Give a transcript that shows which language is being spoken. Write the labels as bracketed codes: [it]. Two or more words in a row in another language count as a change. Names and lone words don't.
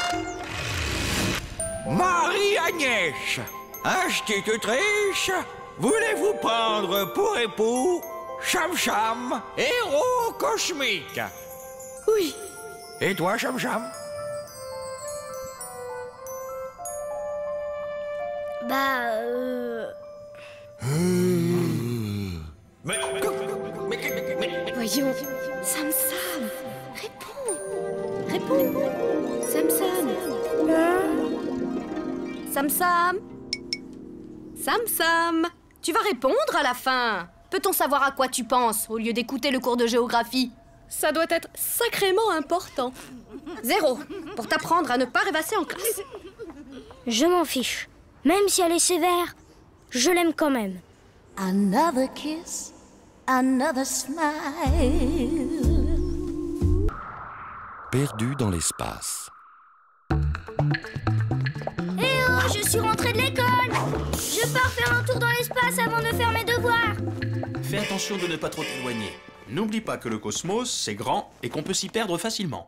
[fr] Marie-Agnès, institutrice, voulez-vous prendre pour époux Cham Cham, héros cosmique? Oui. Et toi, Cham Cham? Voyons, Sam Sam, réponds. Sam Sam. Sam Sam. Sam Sam. Tu vas répondre à la fin. Peut-on savoir à quoi tu penses au lieu d'écouter le cours de géographie? Ça doit être sacrément important. 0 pour t'apprendre à ne pas rêvasser en classe. Je m'en fiche. Même si elle est sévère, je l'aime quand même. [en] Another kiss, another smile. [fr] Perdu dans l'espace. Eh oh, je suis rentrée de l'école. Je pars faire un tour dans l'espace avant de faire mes devoirs. Fais attention de ne pas trop t'éloigner. N'oublie pas que le cosmos, c'est grand et qu'on peut s'y perdre facilement.